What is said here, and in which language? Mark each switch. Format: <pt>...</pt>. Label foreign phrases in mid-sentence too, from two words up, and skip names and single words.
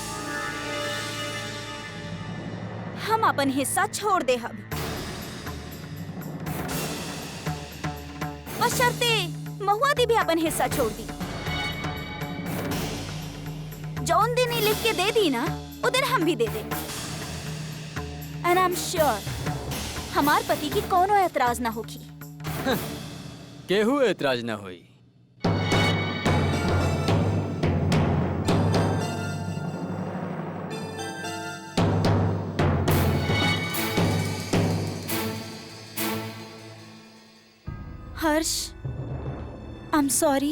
<bho>हम अपन हिस्सा छोड़ दे हम, बशर्ते महुआ दी भी अपन हिस्सा छोड़ दी। जौन दिन ही लिख के दे दी ना, वो दिन हम भी दे दे।</bho> <en>and I am sure</en> <bho>हमार पति की कोनो एतराज ना होगी। केहू एतराज ना होई।</bho> <en>Harsh, I am sorry.</en>